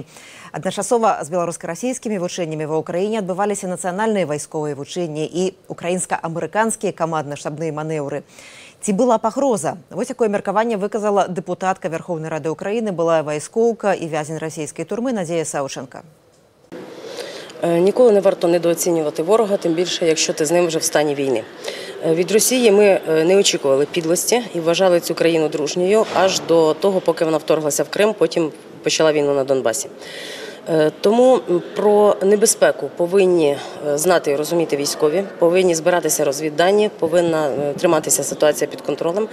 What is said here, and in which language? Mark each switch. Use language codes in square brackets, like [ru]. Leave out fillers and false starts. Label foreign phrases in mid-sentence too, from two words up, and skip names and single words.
[be] Адначасова з беларуска-расійскімі вучэннямі ва ўкраіне адбываліся нацыянальныя вайсковыя вучэнні і украінска-амерыканскія камандна-штабныя манеўры. Ці была пагроза? Вось якое меркаванне выказала дэпутатка Верховнай Рады Украіны, былая вайскоўка і вязень расійскай турмы Надзея Саўченка. [uk] Ніколи не варто недооцінювати ворога, тим більше, якщо ти з ним вже в стані війни. Від Росії ми не очікували підлості і вважали цю країну дружньою аж до того, поки вона вторглася в Крим, потім почала війну на Донбасі. Тому про небезпеку повинні знати і розуміти військові, повинні збиратися розвіддані, повинна триматися ситуація під контролем.